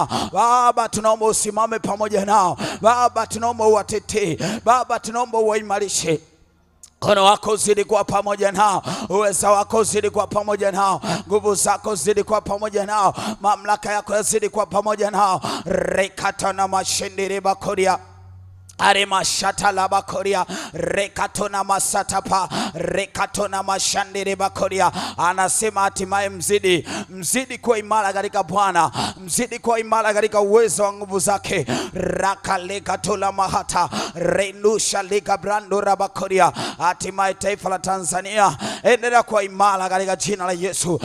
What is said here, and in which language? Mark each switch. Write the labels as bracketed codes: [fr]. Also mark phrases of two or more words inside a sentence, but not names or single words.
[sw] Baba, tunaomba usimame pamoja nao Baba, tunaomba uwatetee Baba, tunaomba uwaimarishe. Mkono wako uzidi kuwa pamoja nao, uweza wako uzidi kuwa pamoja nao, nguvu zako uzidi kuwa pamoja nao, mamlaka yako yazidi kuwa pamoja nao. Rekatona mashindiri bakoria, arema shata la bakoria, rekatona masatapa, rekatona mashandiri bakoria. Anasema hatimaye mzidi kuwa imara katika Bwana, mzidi kuwa imara katika uwezo wa nguvu zake. Rakalekatola mahata, renusha liga brando rabakoria. Hatimaye taifa la Tanzania endelea kuwa imara katika jina la Yesu.